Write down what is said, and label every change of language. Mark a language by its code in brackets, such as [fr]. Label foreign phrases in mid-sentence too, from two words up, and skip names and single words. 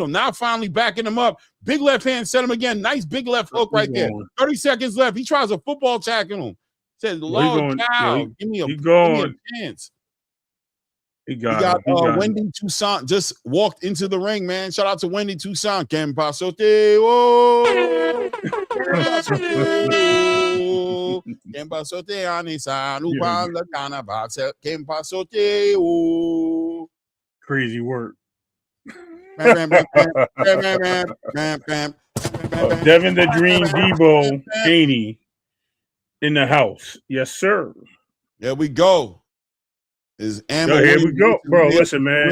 [en] Now finally backing him up. Big left hand, set him again. Nice big left hook right there. 30 seconds left. He tries a football tackle him. Said, Lord cow, give me a chance. He got Wendy Tousant just walked into the ring, man. Shout out to Wendy Tousant. Ken pasote, oh. Ken pasote, Anisa, Nuban, Lagana, Batse, Ken pasote, oh. Crazy work. Devin the Dream Debo Haney in the house. Yes, sir. There we go. Here we go, bro. Listen, man.